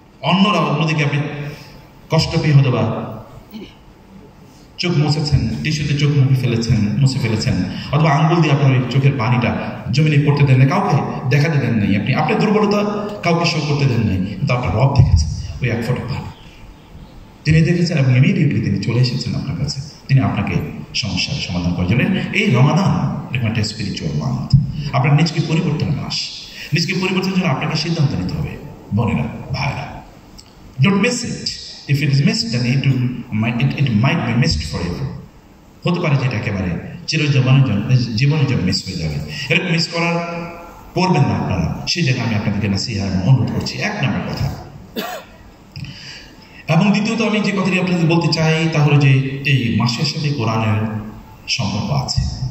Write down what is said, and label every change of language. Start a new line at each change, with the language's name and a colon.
Bangla: অন্যদিকে আপনি কষ্ট পেয়ে হয়তো বা চোখ মুছেছেন, টিস্যুতে চোখ মুছে ফেলেছেন, অথবা আঙ্গুল দিয়ে আপনার ওই চোখের পানিটা জমিনে পড়তে দেন না, কাউকে দেখাতে দেন নাই, আপনি দুর্বলতা কাউকে শো করতে দেন নাই, কিন্তু আপনার রব দেখেছেন ওই 1 ফোঁটা পানি, তিনি দেখেছেন এবং ইমিডিয়েটলি তিনি চলে এসেছেন আপনার কাছে, তিনি আপনাকে সমস্যার সমাধান করার জন্য। এই রমাদান এরকম একটা স্পিরিচুয়াল মান্থ, আপনার নিজকে পরিবর্তনের মাস। নিজকে পরিবর্তনের জন্য আপনাকে সিদ্ধান্ত নিতে হবে বোনেরা, ভাইরা।
English: Don't miss it. If it is missed, then it might be missed forever.
Bangla: হতে পারে যেটা একেবারে জীবনের জন্য মিস হয়ে যাবে। এরকম মিস করবেন না আপনারা, সেই জায়গায় আমি আপনাদেরকে নাসিহা এবং অনুরোধ করছি। 1 নম্বর কথা। এবং দ্বিতীয়ত আমি যে কথাটি আপনাদের বলতে চাই তা হলো যে এই মাসের সাথে কোরআনের সম্পর্ক আছে।